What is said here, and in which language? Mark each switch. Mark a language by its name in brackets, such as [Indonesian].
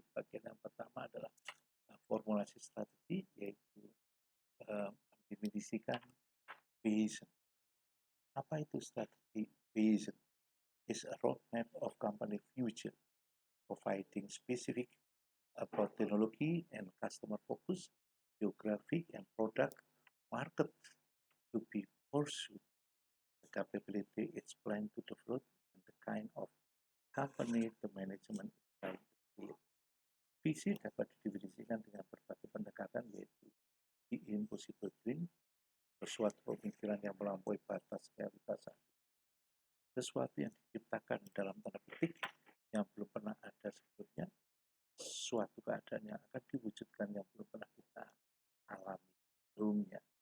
[Indonesian] Bagian yang pertama adalah formulasi strategi, yaitu mendefinisikan vision. Apa itu strategi? [English] Vision is a roadmap of company future, providing specific about technology and customer focus, geographic and product market to be pursued, the capability it's planned to develop, and the kind of company the management is trying to create. [Indonesian] Visi dapat didefinisikan dengan berbagai pendekatan, yaitu [English] the impossible dream, [Indonesian] sesuatu pemikiran yang melampaui batas realitas, sesuatu yang diciptakan dalam tanda petik yang belum pernah ada sebelumnya, suatu keadaan yang akan diwujudkan yang belum pernah kita alami sebelumnya.